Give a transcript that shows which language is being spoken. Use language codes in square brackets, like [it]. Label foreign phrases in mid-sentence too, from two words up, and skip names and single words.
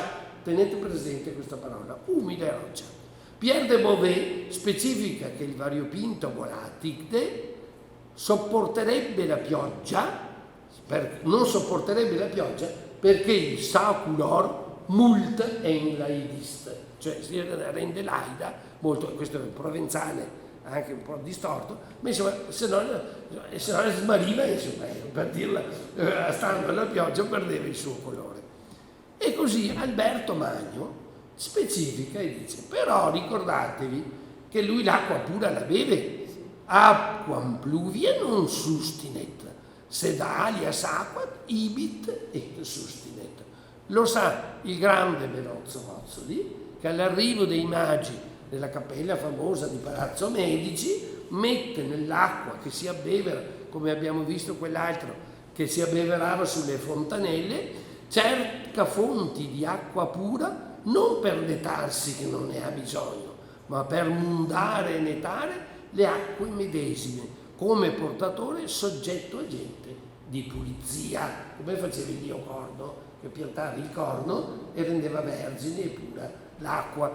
[it] Tenete presente questa parola, umile roccia. Pierre de Beauvais specifica che il variopinto volaticde sopporterebbe la pioggia, non sopporterebbe la pioggia perché il [pro] saculor mult enlaidist, [it] cioè si rende laida molto, questo è il provenzale anche un po' distorto, ma insomma se no smariva, insomma, per dirla, stando alla pioggia perdeva il suo colore. E così Alberto Magno specifica e dice: però ricordatevi che lui l'acqua pura la beve, [la] aquam pluvia non sustinet, sed alias aquat ibit et sustinet. [it] Lo sa il grande Benozzo Mozzoli, che all'arrivo dei magi nella cappella famosa di Palazzo Medici mette nell'acqua che si abbevera, come abbiamo visto quell'altro che si abbeverava sulle fontanelle, cerca fonti di acqua pura non per netarsi che non ne ha bisogno, ma per mundare e netare le acque medesime, come portatore soggetto agente di pulizia, come faceva il dio Corno, che piantava il corno e rendeva vergine e pura l'acqua.